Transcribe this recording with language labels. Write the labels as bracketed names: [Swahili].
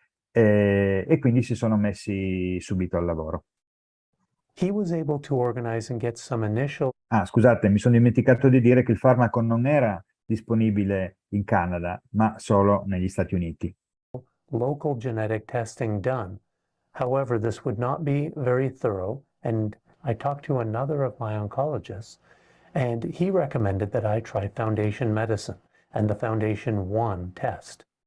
[Italian] E quindi si sono messi subito al lavoro. [English] He was able to organize and get some initial [Italian] Ah, scusate, mi sono dimenticato di dire che il farmaco non era disponibile in Canada, ma solo negli Stati Uniti. [English] local genetic testing done. However, this would not be very thorough, and I talked to another of my oncologists, and he recommended that I try Foundation Medicine and the Foundation 1 test.